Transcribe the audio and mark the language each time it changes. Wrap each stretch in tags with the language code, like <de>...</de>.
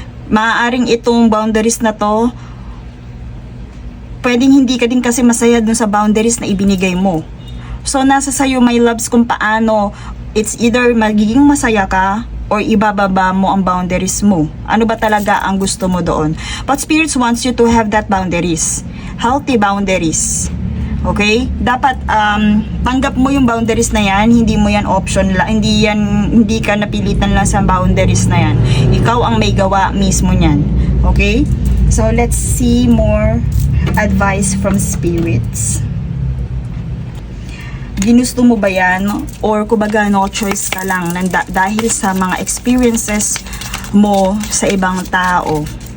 <tl>Maaaring itong boundaries na to, pwedeng hindi ka din kasi masaya dun sa boundaries na ibinigay mo. So, nasa sayo, my loves, kung paano,</tl> <en>it's either</en> <tl>magiging masaya ka or ibababa mo ang boundaries mo. Ano ba talaga ang gusto mo doon?</tl> <en>But spirits wants you to have that boundaries. Healthy boundaries.</en> <tl>Okay? Dapat tanggap mo yung boundaries na yan, hindi mo yan option lang, hindi ka napilitan lang sa boundaries na yan. Ikaw ang may gawa mismo niyan. Okay?</tl> <en>So, let's see more advice from spirits.</en> <tl>Ginusto mo ba yan? Or kumbaga no choice ka lang dahil sa mga experiences mo sa ibang tao?</tl>